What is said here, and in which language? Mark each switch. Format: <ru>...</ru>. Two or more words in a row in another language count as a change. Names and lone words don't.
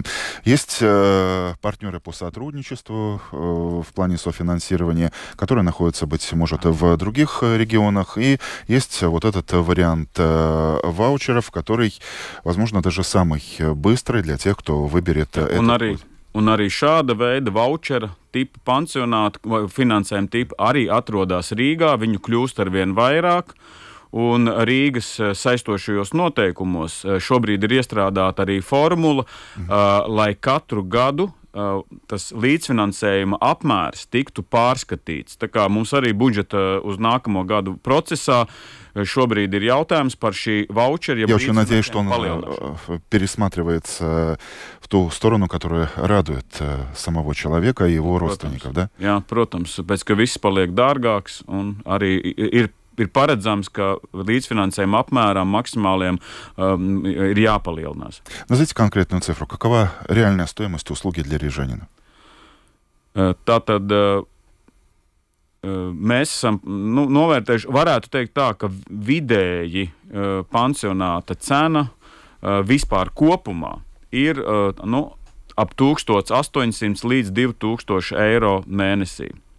<ru>Есть партнеры по сотрудничеству в плане софинансирования, которые находятся, быть может, в других регионах. И есть вот этот вариант ваучеров, который, возможно, даже самый быстрый для тех, кто выберет этот путь.</ru> <lv>Un arī šāda veida vouchera tipa pansionāti vai finansējuma tipa arī atrodas Rīgā, viņu kļūst arvien vairāk. Un Rīgas saistošajos noteikumos šobrīd ir iestrādāta arī formula, lai katru gadu tas līdzfinansējuma apmērs tiktu pārskatīts. Tā kā mums arī budžeta uz nākamo gadu procesā šobrīd ir jautājums par šī vouchera.</lv> <ru>Я очень надеюсь, что он пересматривается в ту сторону, которая радует самого человека и его родственников, да?</ru> <lv>Jā, protams, pēc ka viss paliek dārgāks un arī ir paredzams, ka līdzfinansējuma apmēram maksimāliem ir jāpalielinās.</lv> <ru>Назовите конкретную цифру. Какова реальная стоимость услуги для рижанина?</ru> <lv>Tātad mēs esam novērtējuši, varētu teikt tā, ka vidēji pansionāta cena vispār kopumā ir ap 1800 līdz 2000 eiro mēnesī.</lv>